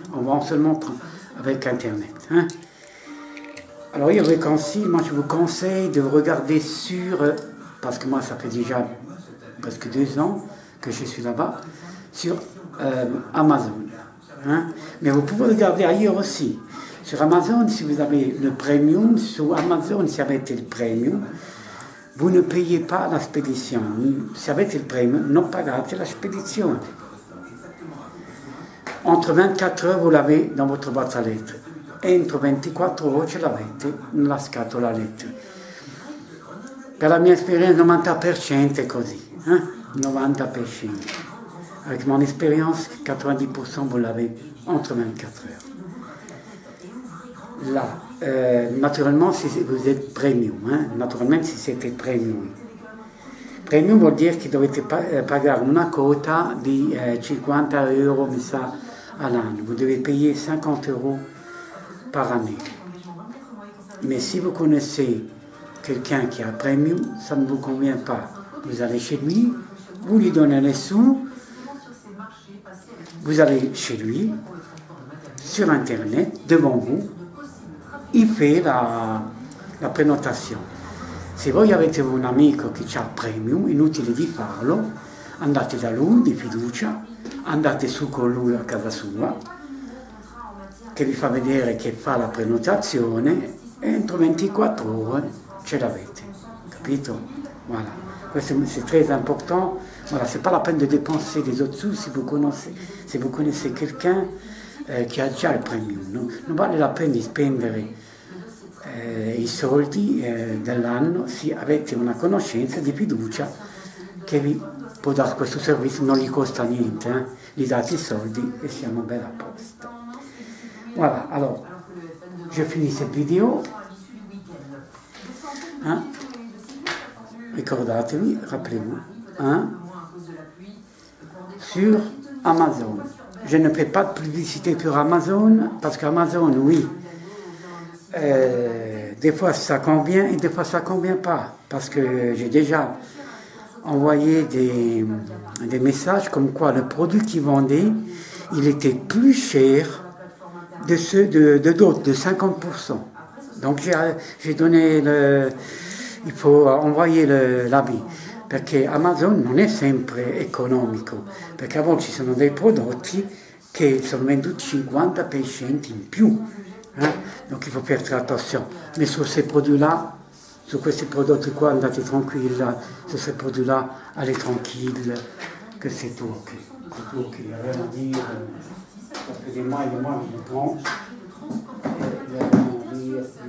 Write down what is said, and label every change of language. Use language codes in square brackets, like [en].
[fr] On vend seulement avec internet. Hein? Alors, je vous conseille de regarder sur, parce que moi, ça fait déjà presque 2 ans que je suis là-bas, sur Amazon. Hein? Mais vous pouvez regarder ailleurs aussi. Sur Amazon, si vous avez le premium, sur Amazon, si vous avez le premium, vous ne payez pas la spedizione. [it] Si avete il premium, non pagate la spedizione. [fr] Entre 24 heures, vous l'avez dans votre boîte à lettres. [it] Entro 24 ore ce l'avete nella scatola lettere. Per la mia esperienza 90% è così, 90%. [fr] Avec mon expérience, 90% vous l'avez entre 24 heures. Là, naturellement, si vous êtes premium, [it] naturalmente si siete premium. Premium vuol dire che dovete pagare una quota di 50 euro, mi sa, all'anno. [fr] Vous devez payer 50 euros par année. Mais si vous connaissez quelqu'un qui a premium, ça ne vous convient pas. Vous allez chez lui, vous lui donnez les sous, vous allez chez lui, sur Internet, devant vous, il fait la prenotazione. [it] Se voi avete un amico che ha premium, inutile di farlo, andate da lui di fiducia, andate su con lui a casa sua, che vi fa vedere che fa la prenotazione e entro 24 ore ce l'avete, capito? [fr] Voilà, c'est très important. Voilà, c'est pas la peine de dépenser des autres sous si vous connaissez quelqu'un [it] che ha già il premium. Non vale la pena di spendere i soldi dell'anno se avete una conoscenza di fiducia che vi può dare questo servizio, non gli costa niente, gli date i soldi e siamo bene a posto. [fr] Voilà, alors, je finis cette vidéo. [it] Ricordatevi, [fr] rappelez-vous, sur Amazon. Je ne fais pas de publicité pour Amazon, parce qu'Amazon, oui, des fois ça convient et des fois ça convient pas, parce que j'ai déjà envoyé des messages comme quoi le produit qu'ils vendaient, il était plus cher de ceux de d'autres, de 50%. Donc j'ai donné il faut envoyer l'habit, [it] perché Amazon non è sempre economico, perché a volte ci sono dei prodotti che sono venduti 50% in più, [fr] donc il faut faire très attention. Mais sur ces produits-là, sur [it] questi prodotti qua andate tranquilla, [fr] sur ces produits-là allez tranquille, que c'est tout ok. C'est tout ok, rien à dire, parce que des mois et des mois je le prends, et rien à dire du tout.